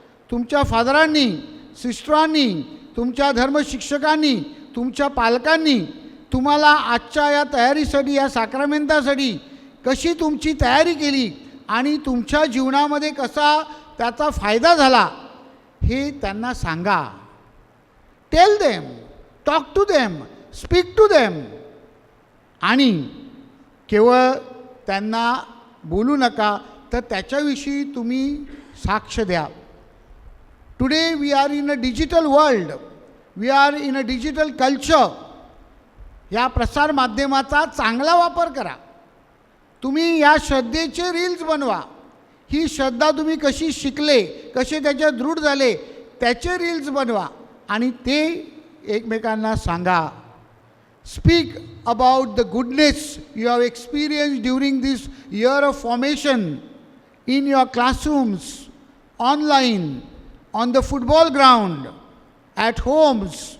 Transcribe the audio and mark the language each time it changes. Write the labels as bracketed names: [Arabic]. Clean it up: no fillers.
[Marathi] तुमच्या फादरांनी, सिस्टरांनी, तुमच्या धर्मशिक्षकांनी, तुमच्या पालकांनी तुम्हाला आजच्या या तयारीसाठी, या साक्रामेंटासाठी कशी तुमची तयारी केली आणि तुमच्या जीवनामध्ये कसा त्याचा फायदा झाला हे त्यांना सांगा. [English] Tell them, talk to them, speak to them. [Marathi] आणि केवळ त्यांना बोलू नका तर त्याच्याविषयी तुम्ही साक्ष द्या. [English] Today we are in a digital world, we are in a digital culture. [Marathi] या प्रसार माध्यमाचा चांगला वापर करा. तुम्ही या श्रद्धेचे रील्स बनवा. ही श्रद्धा तुम्ही कशी शिकले, कसे त्याच्यात दृढ झाले त्याचे रील्स बनवा आणि ते एकमेकांना सांगा. [English] Speak about the goodness you have experience during this year of formation in your classrooms, online, on the football ground, at homes.